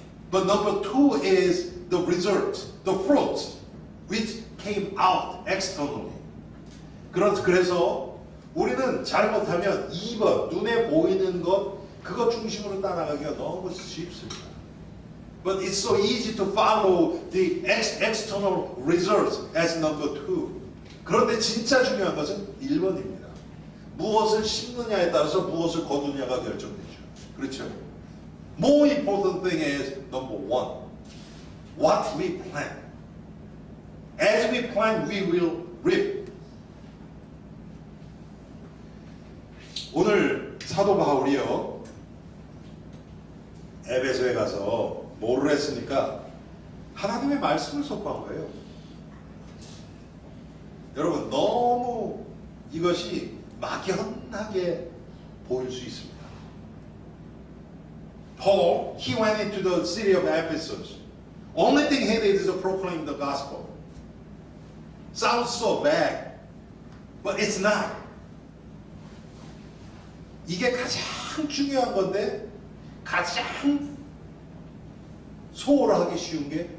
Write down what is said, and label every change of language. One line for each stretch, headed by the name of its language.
English: But number 2 is the result, the fruit, which came out externally.
Korean: 그래서 우리는 잘못하면 2번, 눈에 보이는 것, 그것 중심으로 따라가기가 너무 쉽습니다.
English: But it's so easy to follow the external results as number 2.
Korean: 그런데 진짜 중요한 것은 1번입니다. 무엇을 심느냐에 따라서 무엇을 거두냐가 결정되죠. 그렇죠?
English: More important thing is number 1. What we plant. As we plant, we will reap.
Korean: 오늘 사도 바울이요, 에베소에 가서 뭐를 했습니까? 하나님의 말씀을 선포한 거예요. 여러분 너무 이것이 막연하게 보일 수 있습니다.
English: Paul, he went into the city of Ephesus. Only thing he did is to proclaim the gospel. Sounds so bad, but it's not.
Korean: 이게 가장 중요한 건데 가장 소홀하기 쉬운 게